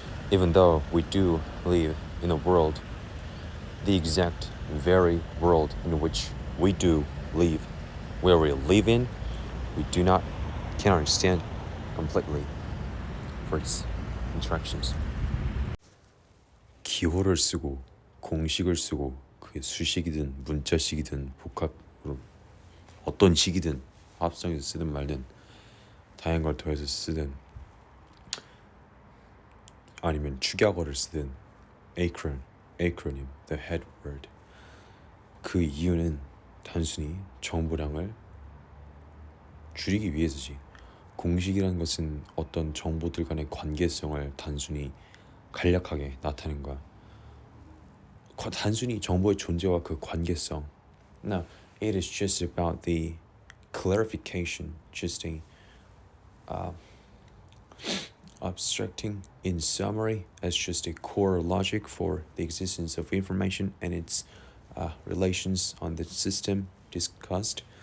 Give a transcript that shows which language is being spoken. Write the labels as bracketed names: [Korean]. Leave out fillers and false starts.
[English] Even though we do live in a world, the exact very world in which we do live, where we live in, we cannot understand completely for its interactions. [Korean] 기호를 쓰고 공식을 쓰고 그게 수식이든 문자식이든 복합으로 어떤 식이든 합성해서 쓰든 말든 다양한 걸 더해서 쓰든 아니면 축약어를 쓰든 acronym, [English] the head word. [Korean] 그 이유는 단순히 정보량을 줄이기 위해서지. 공식이라는 것은 어떤 정보들 간의 관계성을 단순히 간략하게 나타내는 거야. 단순히 정보의 존재와 그 관계성. [English] Now, it is just about the clarification, just a abstracting in summary as just a core logic for the existence of information and its relations on the system discussed.